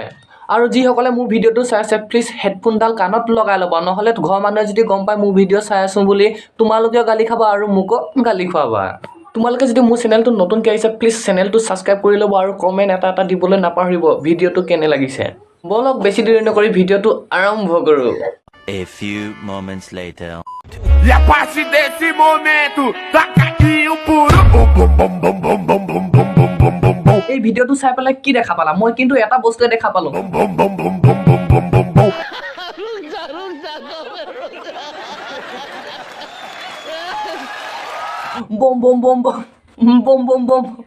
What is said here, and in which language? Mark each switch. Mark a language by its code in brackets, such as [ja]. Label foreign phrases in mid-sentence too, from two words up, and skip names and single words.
[as] আৰু যিসকলে মোৰ ভিডিঅ'টো চাই আছে, প্লিজ হেডফোনডাল কাণত লগাই ল'ব, নহ'লে ঘৰৰ মানুহে যদি গম পায় মোৰ ভিডিঅ' চাই আছোঁ বুলি, তোমালোকেও গালি খাবা আৰু মোকো গালি খুৱাবা। তোমালোকে যদি মোৰ চেনেলটো নতুনকৈ আহিছে, প্লিজ চেনেলটো ছাবস্ক্ৰাইব কৰি ল'ব আৰু কমেণ্ট এটা দিবলৈ নাপাহৰিব ভিডিঅ'টো কেনে লাগিছে। বলক বেছি দেৰি নকৰি ভিডিঅ'টো আৰম্ভ কৰোঁ। [en] A few moments later. [pt] E a partir desse momento, taca aqui o puro. Bum, bum, bum, bum, bum, bum, bum, bum, bum, bum, bum. [as] এই ভিডিঅ'টো চাই পেলাই কি দেখা পালা? মই কিন্তু এটা বস্তুৱে দেখা পালোঁ। Bum, bum, bum, bum, bum, bum, bum, bum, bum. বম বম বম বম বম বম বম।